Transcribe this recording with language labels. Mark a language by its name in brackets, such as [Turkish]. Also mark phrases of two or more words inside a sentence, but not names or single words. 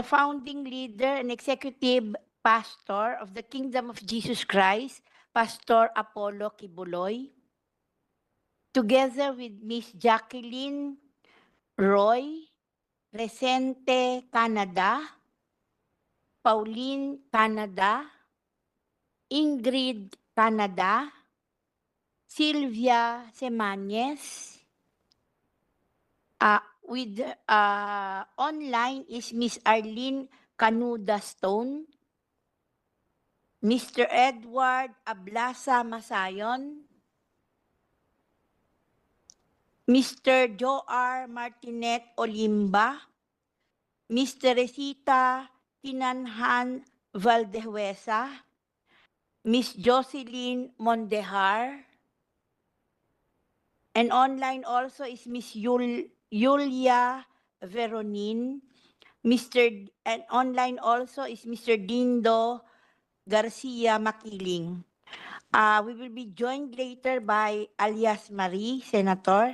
[English] founding leader and executive pastor of the Kingdom of Jesus Christ, Pastor Apollo Kibuloy, together with Miss Jacqueline Roy, Resente Canada, Pauline Canada, Ingrid Canada, Sylvia Semañez. With online is Miss Arlene Canuda Stone, Mr. Edward Ablasa Masayon, Mr. Joar Martinet Olimba, Miss Teresita Tinanhan Valdehuesa, Miss Jocelyn Mondejar, and online also is Miss Yulia Veronin, and online also is Mr. Dindo Garcia Makiling. We will be joined later by alias Marie, Senator.